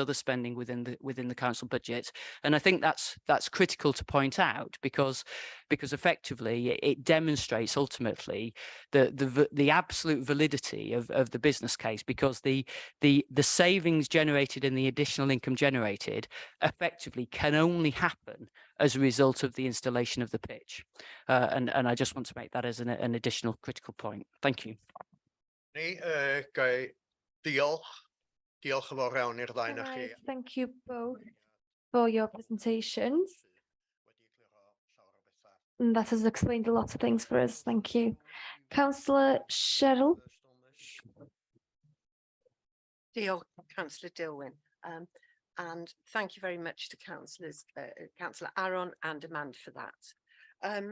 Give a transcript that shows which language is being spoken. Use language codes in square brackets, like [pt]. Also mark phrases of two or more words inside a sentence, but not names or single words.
[en] other spending within the council budget, and I think that's critical to point out, because effectively it demonstrates ultimately the absolute validity of the business case, because the savings generated and the additional income generated effectively can only happen as a result of the installation of the pitch, and I just want to make that as an additional critical point. Thank you. [cy] Diolch yn fawr iawn i'r ddau [en] Can I thank you both for your presentations. And that has explained a lot of things for us. Thank you. Councillor Cheryl. Councillor Dilwyn. And thank you very much to Councillor Aaron and Amanda for that.